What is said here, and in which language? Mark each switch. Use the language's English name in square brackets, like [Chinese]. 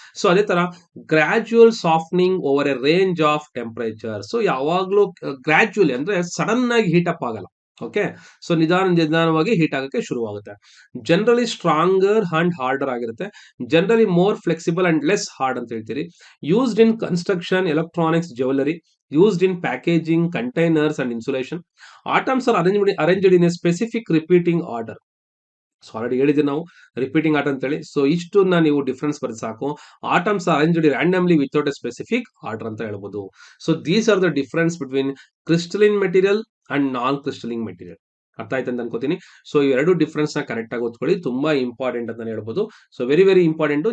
[English] So ಅದೇ ತರ gradual softening over a range of temperature. [Kannada] So ಯಾವಾಗ್ಲೂ ಗ್ರಾಜುವಲಿ ಅಂದ್ರೆ ಸಡನ್ ಆಗಿ ಹೀಟ್ ಅಪ್ ಆಗಲ್ಲ. ಓಕೆ. ಸೊ ನಿಧಾನವಾಗಿ ಹೀಟ್ ಆಗಕ್ಕೆ ಶುರುವಾಗುತ್ತೆ. [English] generally stronger and harder [Kannada] ಆಗಿರುತ್ತೆ. [English] generally more flexible and less hard [Kannada] ಅಂತ ಹೇಳ್ತೀರಿ. [English] Used in construction, electronics, jewellery. Used in packaging, containers and insulation. Atoms are arranged in a specific repeating order. [Kannada] So already ಹೇಳಿದ್ವಿ ನಾವು repeating order ಅಂತ ಹೇಳಿ. So ಇಷ್ಟನ್ನ ನೀವು difference ಬರೆದು ಸಾಕು. [English] atoms are arranged randomly without a specific order [Kannada] ಅಂತ ಹೇಳ್ಬೋದು. [English] So these are the difference between crystalline material and non crystalline material. [Kannada] ಅರ್ಥ ಆಯ್ತು ಅಂತ ಅನ್ಕೋತೀನಿ. ಸೊ ಈ ಎರಡು ಡಿಫ್ರೆನ್ಸ್ ನ ಕರೆಕ್ಟ್ ಆಗಿ ಓದ್ಕೊಳ್ಳಿ, ತುಂಬಾ ಇಂಪಾರ್ಟೆಂಟ್ ಅಂತ ಹೇಳ್ಬೋದು. So very very important.